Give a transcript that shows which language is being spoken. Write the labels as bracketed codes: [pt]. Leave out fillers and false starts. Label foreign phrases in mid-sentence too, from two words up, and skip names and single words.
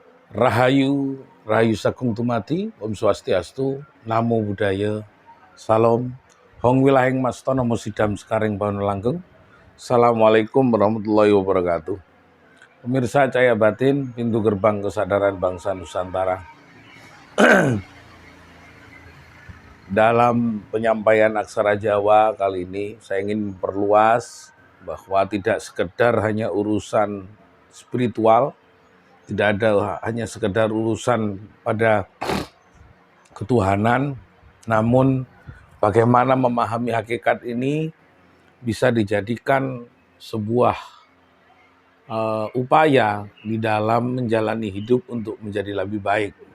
[jv] Rahayu, Rahayu Sagung Tumati, Om Swastiastu, Namo Buddhaya, Salam, Hong Wilaheng Masta Namo Sidam Sekaring Bahan Langgeng. [ar] السلام عليكم ورحمة الله وبركاته. [id] Pemirsa Cahaya Batin, pintu gerbang kesadaran bangsa Nusantara. Dalam penyampaian aksara Jawa kali ini, saya ingin memperluas bahwa tidak sekedar hanya urusan spiritual, tidak ada hanya sekedar urusan pada ketuhanan, namun bagaimana memahami hakikat ini bisa dijadikan sebuah upaya di dalam menjalani hidup untuk menjadi lebih baik.